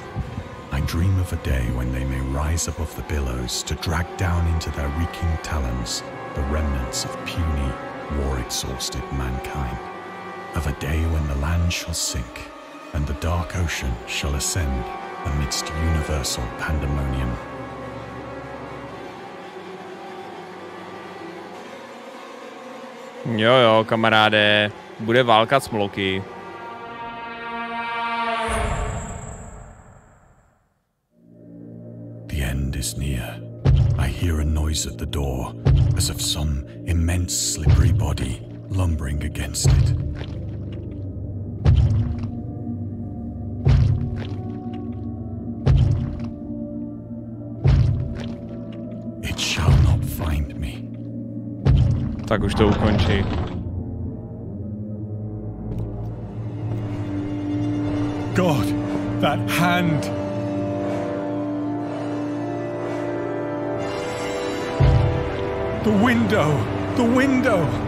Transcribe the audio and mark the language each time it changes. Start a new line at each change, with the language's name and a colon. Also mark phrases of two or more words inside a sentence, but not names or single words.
English: I dream of a day when they may rise above the billows to drag down into their reeking talons the remnants of puny, war-exhausted mankind. Of a day when the land shall sink and the dark ocean shall ascend amidst universal pandemonium.
Czech: Jo, kamaráde, bude válka smloky.
English: The end is near. I hear a noise at the door, as of some immense slippery body lumbering against it. It shall not find me.
Czech: Tak už to ukončí.
English: God, that hand! The window! The window!